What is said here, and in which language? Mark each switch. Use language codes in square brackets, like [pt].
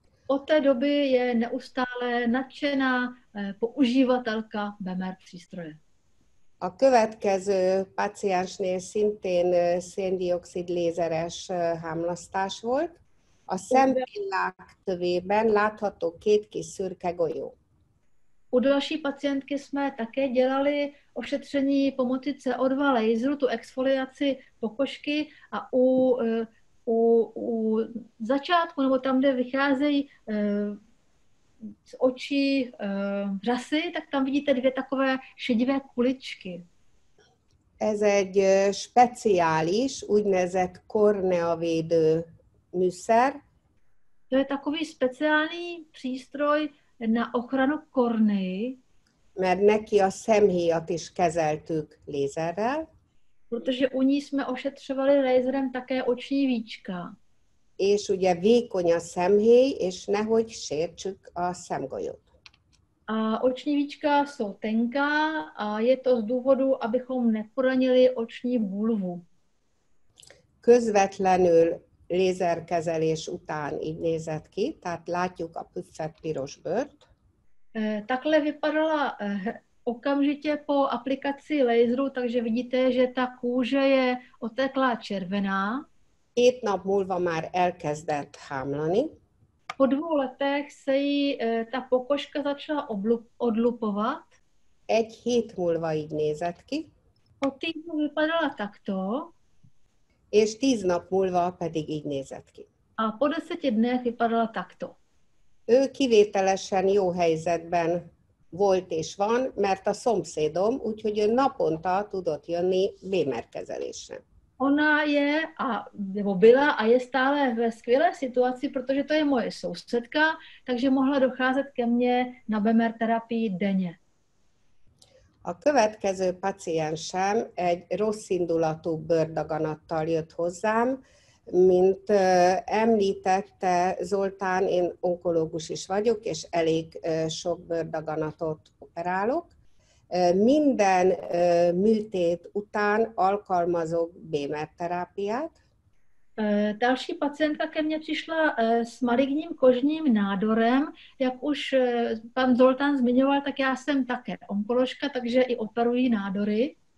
[cs] Od té doby je neustále nadšená používatelka Bemer přístroje. [hu] A következő paciensnél szintén széndioxid lézeres hámlasztás volt. A szempillák tövében látható két kis szürke golyó. [cs] U další pacientky jsme také dělali ošetření pomocí CO2 laseru, tu exfoliaci pokožky a u začátku, nebo tam, kde vycházejí z očí řasy, tak tam vidíte dvě takové šedivé kuličky. [hu] Ez egy speciális, úgynevezett korneavédő műszer. [cs] To je takový speciální přístroj na ochranu kornei, [hu] mert neki a szemhéjat is kezeltük lézerrel, [cs] protože u ní jsme ošetřovali laserem také oční víčka. [hu] és ugye vékony a szemhéj, és nehogy sértsük a szemgolyót. [cs] A oční víčka jsou tenká a je to z důvodu, abychom neporanili oční bulvu. [hu] Közvetlenül lézerkezelés után így nézett ki, tehát látjuk a püffet piros bőrt. [cs] Takhle vypadala okamžitě po aplikaci laseru, takže vidíte, že ta kůže je oteklá červená. [hu] 2 nap múlva már elkezdett hámlani. [cs] Po 2 letech se jí ta pokožka začala odlupovat. [hu] 1 hét múlva így nézett ki. [cs] Po týdnu vypadala takto. [hu] És 10 nap múlva pedig így nézett ki. [cs] A po 10 dnech vypadala takto. [hu] Ő kivételesen jó helyzetben volt és van, mert a szomszédom, úgyhogy ő naponta tudott jönni bémerkezelésre. [cs] Ona je nebo byla a je stále ve skvělé situaci, protože to je moje sousedka, takže mohla docházet ke mně na BMR terapii denně. [hu] A következő paciensem egy rosszindulatú bőrdaganattal jött hozzám. Mint említette Zoltán, én onkológus is vagyok, és elég sok bőrdaganatot operálok. Minden műtét után alkalmazok BMR terápiát. [cs] Další pacientka ke mně přišla s maligním kožním nádorem. Jak už pan Zoltán zmiňoval, tak já jsem také onkoložka, takže i operuji nádory.